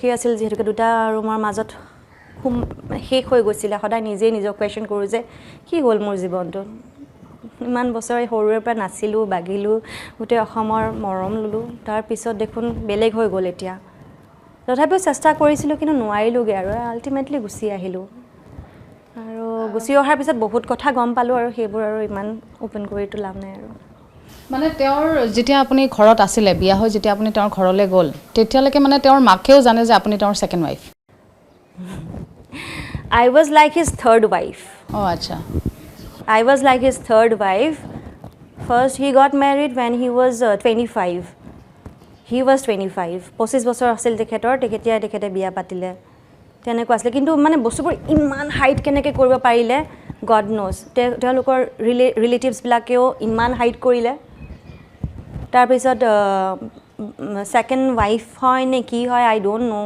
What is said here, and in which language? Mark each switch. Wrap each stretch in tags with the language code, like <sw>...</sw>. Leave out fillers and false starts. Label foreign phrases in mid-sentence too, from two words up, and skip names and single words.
<as>আছিল যিহেতুকে দুটা ৰুমৰ মাজত শেষ হৈ গৈছিলে সদায় নিজেই নিজক কুৱেশ্যন কৰোঁ যে কি হ'ল মোৰ জীৱনটো ইমান বছৰ সৰুৰে পৰা নাচিলোঁ বাগিলোঁ গোটেই অসমৰ মৰম ল'লোঁ তাৰপিছত দেখোন বেলেগ হৈ গ'ল এতিয়া তথাপিও চেষ্টা কৰিছিলোঁ কিন্তু নোৱাৰিলোঁগৈ আৰু আল্টিমেটলি গুচি আহিলোঁ আৰু গুচি অহাৰ পিছত বহুত কথা গম পালোঁ আৰু সেইবোৰ আৰু ইমান অ'পেন কৰিতো লাভ নাই আৰু মানে তেওঁৰ যেতিয়া আপুনি ঘৰত আছিলে বিয়া হৈ যেতিয়া আপুনি তেওঁৰ ঘৰলৈ গ'ল তেতিয়ালৈকে মানে তেওঁৰ মাকেও জানে যে আপুনি তেওঁৰ</as> <en>second wife I was like his third wife.</en> <as>অঁ আচ্ছা</as> <en>I was like his third wife. First, he got married when he was 25. He was 25.</en> <as>25 বছৰ আছিল তেখেতে বিয়া পাতিলে তেনেকুৱা আছিলে কিন্তু মানে বস্তুবোৰ ইমান হাইট কেনেকৈ কৰিব পাৰিলে</as> <en>God knows</en> <as>তেওঁলোকৰ ৰিলেটিভছবিলাকেও ইমান হাইট কৰিলে তাৰপিছত</as> <en>second wife</en> <as>হয় নে কি হয়</as> <en>I don't know'</en>